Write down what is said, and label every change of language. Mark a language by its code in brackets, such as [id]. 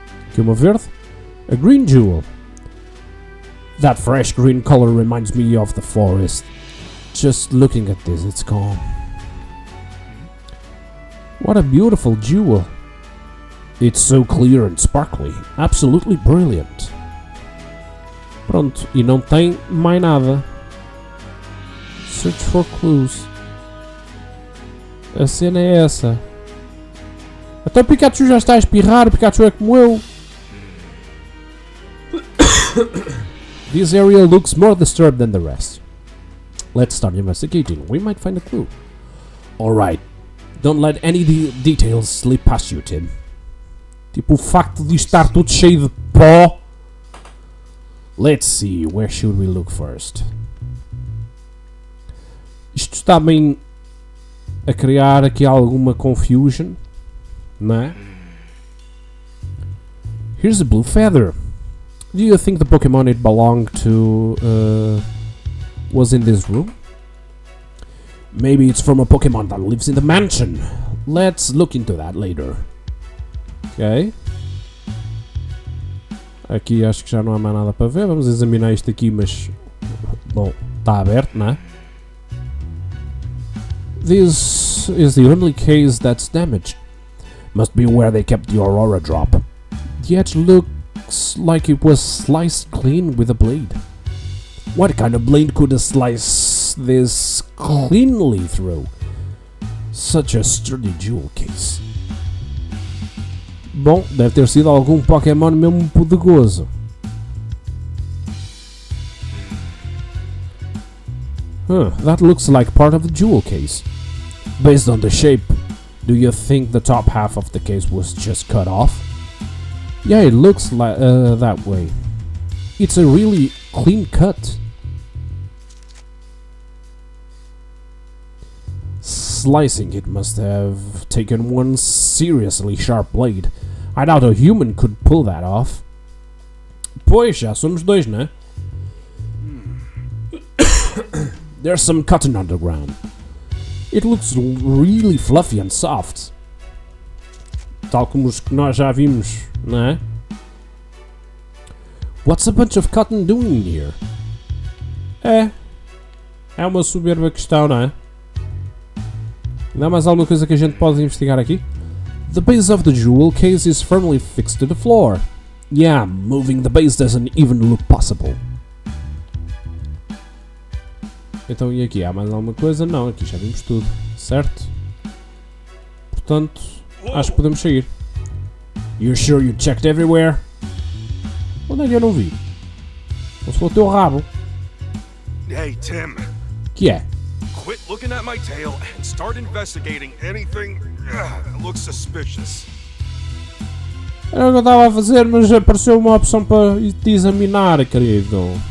[pt] Aqui uma verde. [en] A green jewel. That fresh green color reminds me of the forest. Just looking at this, it's calm. What a beautiful jewel. It's so clear and sparkly. Absolutely brilliant. [pt] Pronto, e não tem mais nada. [en] Search for clues. [pt] A cena é essa. Até o Pikachu já está a espirrar, o Pikachu é como eu. [en] This area looks more disturbed than the rest. Let's start investigating. We might find a clue. Alright. Don't let any details slip past you, Tim. [pt] Tipo o facto de estar tudo cheio de pó. [en] Let's see, where should we look first? [pt] Isto está bem a criar aqui alguma confusion, não é? [en] Here's a blue feather. Do you think the Pokemon it belonged to was in this room? Maybe it's from a Pokemon that lives in the mansion. Let's look into that later. Ok. [pt] Aqui acho que já não há mais nada para ver. Vamos examinar isto aqui, mas... Bom, está aberto, não é? [en] This is the only case that's damaged. Must be where they kept the Aurora drop. The edge looks like it was sliced clean with a blade. What kind of blade could slice this cleanly through? Such a sturdy jewel case. [pt] Bom, deve ter sido algum Pokémon mesmo poderoso. [en] That looks like part of the jewel case. Based on the shape, do you think the top half of the case was just cut off? Yeah, it looks like that way. It's a really clean cut. Slicing it must have taken one seriously sharp blade. I doubt a human could pull that off. [pt] Pois, já somos dois, né? [en] There's some cotton underground. It looks really fluffy and soft. [pt] Tal como os que nós já vimos, não é? [en] What's a bunch of cotton doing here? [pt] É uma soberba questão, não é? Ainda há mais alguma coisa que a gente pode investigar aqui? [en] The base of the jewel case is firmly fixed to the floor. Yeah, moving the base doesn't even look possible. [pt] Então, e aqui? Há mais alguma coisa? Não, aqui já vimos tudo, certo? Portanto, acho que podemos seguir. [en] You sure you checked everywhere? [pt] Onde é que eu não vi? Ou se for o teu rabo? [en] Hey, Tim. [pt] Que é? [en] Quit looking at my tail and start investigating anything that looks suspicious. [pt] Era o que eu estava a fazer, mas apareceu uma opção para te examinar, querido.